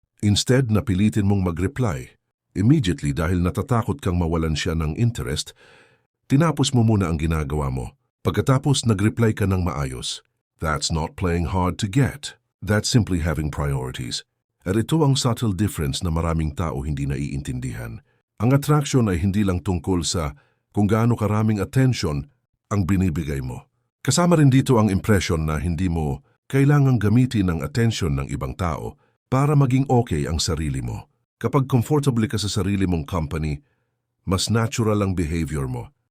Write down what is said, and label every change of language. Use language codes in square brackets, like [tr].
[tl] Instead na pilitin mong mag-reply, immediately dahil natatakot kang mawalan siya ng interest, tinapos mo muna ang ginagawa mo. Pagkatapos nag-reply ka ng maayos. [en] That's not playing hard to get. That's simply having priorities. [tl] At ito ang subtle difference na maraming tao hindi naiintindihan. Ang attraction ay hindi lang tungkol sa kung gaano karaming attention ang binibigay mo. Kasama rin dito ang impression na hindi mo kailangang gamitin ang attention ng ibang tao para maging okay ang sarili mo. Kapag comfortable ka sa sarili mong company, mas natural ang behavior mo.